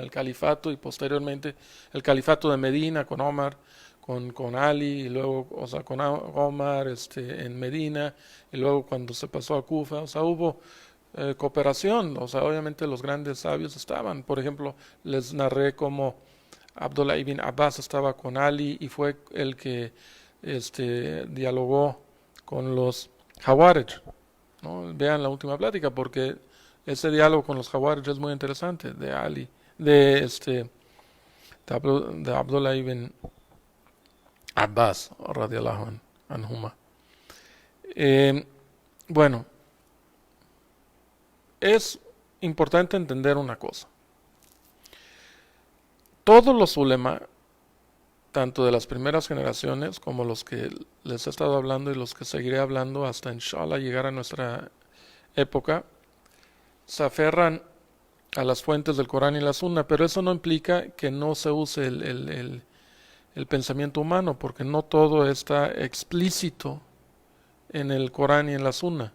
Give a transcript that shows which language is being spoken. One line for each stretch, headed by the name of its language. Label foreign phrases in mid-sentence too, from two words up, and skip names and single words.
Spanish: el califato y posteriormente el califato de Medina con Omar, con Ali y luego, o sea, con Omar en Medina y luego cuando se pasó a Kufa, o sea, hubo cooperación, o sea, obviamente los grandes sabios estaban, por ejemplo, les narré cómo Abdullah ibn Abbas estaba con Ali y fue el que dialogó con los Hawarij, ¿no? Vean la última plática porque ese diálogo con los Hawarij es muy interesante de Ali, de Abdullah ibn Abbas
Arabic: رضي الله عنهما.
Spanish: Bueno, es importante entender una cosa. Todos los ulema, tanto de las primeras generaciones como los que les he estado hablando y los que seguiré hablando hasta inshallah llegar a nuestra época, se aferran a las fuentes del Corán y la Sunna, pero eso no implica que no se use el pensamiento humano, porque no todo está explícito en el Corán y en la Sunna.